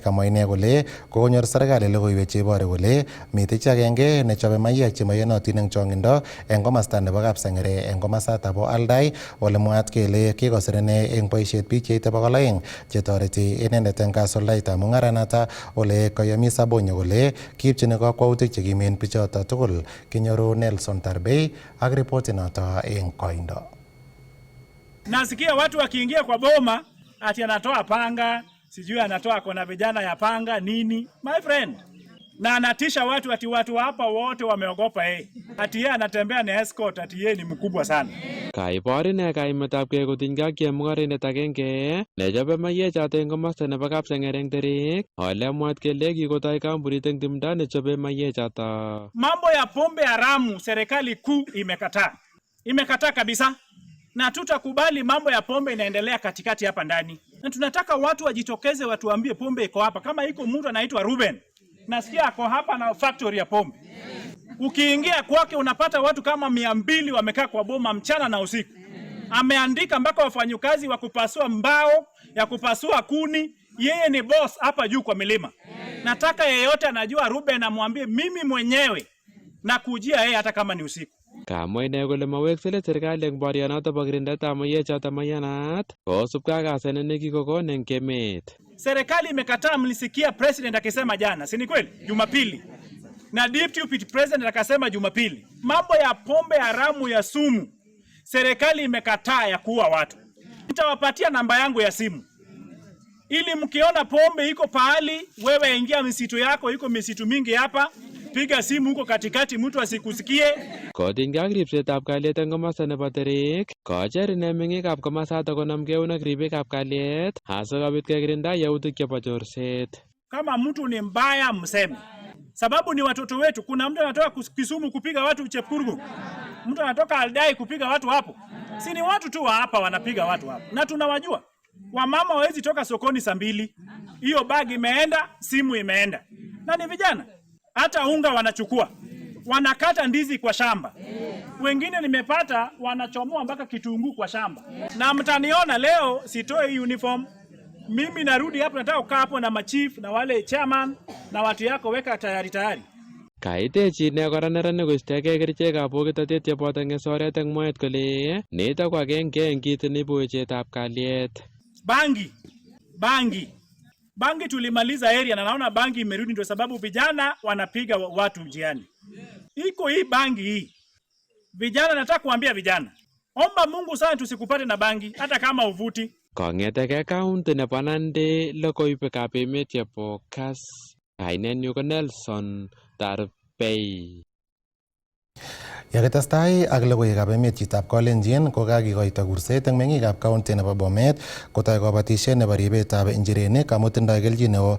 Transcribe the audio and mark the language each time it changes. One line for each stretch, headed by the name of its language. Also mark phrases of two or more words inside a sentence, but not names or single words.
Kalenjin: Kamwa ine kole kokonyor serikali logoiwek chebore kole mitei chi agenge nechobe mayek chemoiyonotin eng chongindo eng komasta nebo Kapsengere eng komasata po Aldai, ole mwaat kele kikosir ine eng boisiet biik cheite 200 chetoreti inendet eng kasuldaetab mungaranata, ole kayomis Abonyo kole kiipchini kakwautik chekimen bichoto tugul. Kinyoru Nelson Tarbei ak ripoti noto eng koindo.
Swahili: Nasikia watu wakiingia kwa boma ati anatoa panga, sijui anatoa kona vijana ya panga nini,
English: my friend,
Swahili: na anatisha watu ati watu hapa wote wameogopa yeye, ati yeye anatembea na escort, ati yeye ni mkubwa sana.
Kalenjin: Kaibor ine kaimetabgei kotinygei ak chemung'araindet agenge nechobe mayechoto eng komosta nebo Kapsengere eng Terik, ole mwaat kele kikotoi kampunit eng timdo nechobe mayechoto.
Swahili: Mambo ya pombe haramu serikali kuu imekataa kabisa, na tutakubali mambo ya pombe inaendelea katikati hapa ndani. Na tunataka watu wajitokeze, watuambie pombe iko hapa. Kama iko mtu anaitwa Ruben, nasikia ako hapa na factory ya pombe. Ukiingia kwake unapata watu kama 200 wamekaa kwa boma mchana na usiku. Ameandika mpaka wafanyukazi wa kupasua mbao, ya kupasua kuni. Yeye ni boss hapa juu kwa milima. Nataka yeyote anajua Ruben amwambie mimi mwenyewe na kujia yeye hata kama ni usiku.
Kalenjin: Kamwa ine kole maweksei serikali eng borionoto bo kirindetab mayechoto mayanat kosubkei ak asenet nekikokon eng emet.
Swahili: Serikali imekataa, mlisikia president akisema jana, si ni kweli? Jumapili. Na
English: deputy president
Swahili: akasema Jumapili. Mambo ya pombe haramu ya sumu, serikali imekataa ya kuua watu. Nitawapatia namba yangu ya simu, ili mkiona pombe iko pahali, wewe ingia misitu yako, iko misitu mingi hapa, piga simu huko katikati mtu asikusikie.
Kalenjin: Kotinygei ak ripsetab kalyet eng komosta nebo Terik, kocher ine meng'ikab komosatak konamgei eun ak ribikab kalyet asikobit kekirinda yautik chebo chorset.
Swahili: Kama mtu ni mbaya mseme, sababu ni watoto wetu. Kuna mtu anatoka Kisumu kupiga watu Chepkurgu, mtu anatoka Aldai kupiga watu hapo. Si ni watu tu wa hapa wanapiga watu hapo, na tunawajua. Wamama hawezi toka sokoni saa 2, hiyo bag imeenda, simu imeenda, na ni vijana. Hata unga wanachukua, wanakata ndizi kwa shamba. Wengine nimepata wanachomoa mpaka kitunguu kwa shamba. Na mtaniona leo sitoe uniform. Mimi narudi hapo, nataka kukaa hapo na machief na wale chairman na watu yako, weka tayari.
Kalenjin: Kaitechi ine kora neranik koistogei kerichekab bokitotet cheboto ng'esoret eng mwaet kole nito ko agenge eng kit neibu wechetab kalyet.
Swahili: Bangi tulimaliza area na naona bangi imerudi, ndio sababu vijana wanapiga watu njiani. Iko hii bangi hii. Vijana, nataka kuambia vijana, omba Mungu sana tusikupate na bangi hata kama uvuti.
Kalenjin: Kong'etegei kaunti nebo Nandi, logoiwekab emet chebo Kass. Kainenyu ko Nelson Tarbei. Yakitestai ak logoiwekab emet chitab Kalenjin ko kakikoito kurset eng meng'ikab kaunti nebo Bomet kotoi kabatisiet nebo ribetab injirenik amu tindoi kelchin neo.